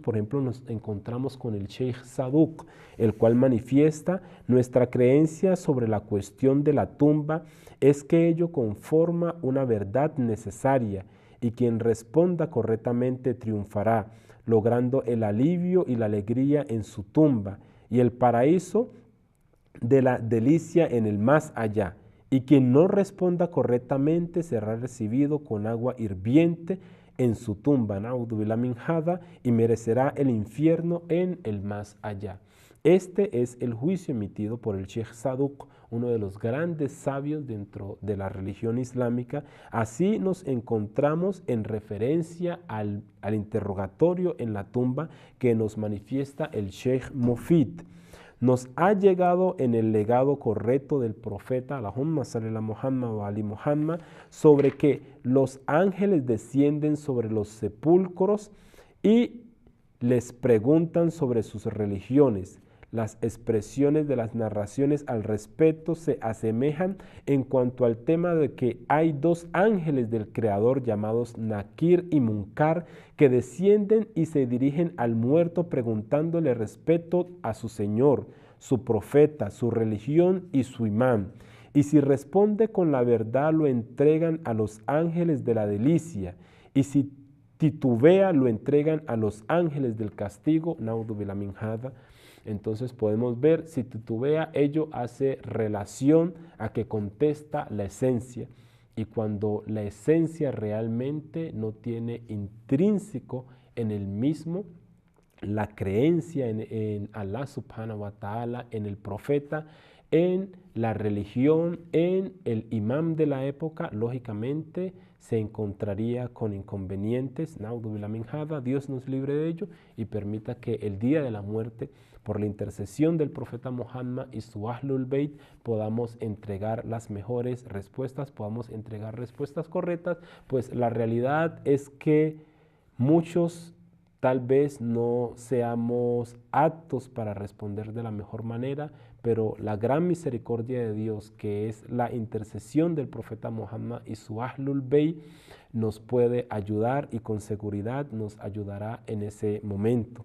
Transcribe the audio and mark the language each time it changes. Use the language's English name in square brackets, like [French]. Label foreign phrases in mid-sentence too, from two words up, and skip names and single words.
[Spanish] Por ejemplo, nos encontramos con el Sheikh Saduq, el cual manifiesta: nuestra creencia sobre la cuestión de la tumba es que ello conforma una verdad necesaria y quien responda correctamente triunfará, logrando el alivio y la alegría en su tumba y el paraíso de la delicia en el más allá, y quien no responda correctamente será recibido con agua hirviente en su tumba, [Arabic] نعوذ بالله من هذا, [Spanish] y merecerá el infierno en el más allá. Este es el juicio emitido por el Sheikh Saduq, uno de los grandes sabios dentro de la religión islámica. Así nos encontramos en referencia al interrogatorio en la tumba que nos manifiesta el Sheikh Mufid. Nos ha llegado en el legado correcto del profeta, [Arabic] اللهم صل على محمد وآل محمد, [Spanish] sobre que los ángeles descienden sobre los sepulcros y les preguntan sobre sus religiones. Las expresiones de las narraciones al respecto se asemejan en cuanto al tema de que hay dos ángeles del Creador llamados Nakir y Munkar que descienden y se dirigen al muerto preguntándole respecto a su Señor, su profeta, su religión y su imán. Y si responde con la verdad lo entregan a los ángeles de la delicia, y si titubea lo entregan a los ángeles del castigo, [Arabic] نعوذ بالله من هذا. [Spanish] Entonces podemos ver, si titubea, ello hace relación a que contesta la esencia, y cuando la esencia realmente no tiene intrínseco en el mismo la creencia en Allah [Arabic] سبحانه وتعالى, [Spanish] en el profeta, en la religión, en el imam de la época, lógicamente se encontraría con inconvenientes. [Arabic] نعوذ بالله من هذا. [Spanish] Dios nos libre de ello y permita que el día de la muerte, por la intercesión del profeta Muhammad y su Ahlul Bayt, podamos entregar las mejores respuestas, podamos entregar respuestas correctas, pues la realidad es que muchos tal vez no seamos aptos para responder de la mejor manera, pero la gran misericordia de Dios, que es la intercesión del profeta Muhammad y su Ahlul Bayt, nos puede ayudar y con seguridad nos ayudará en ese momento.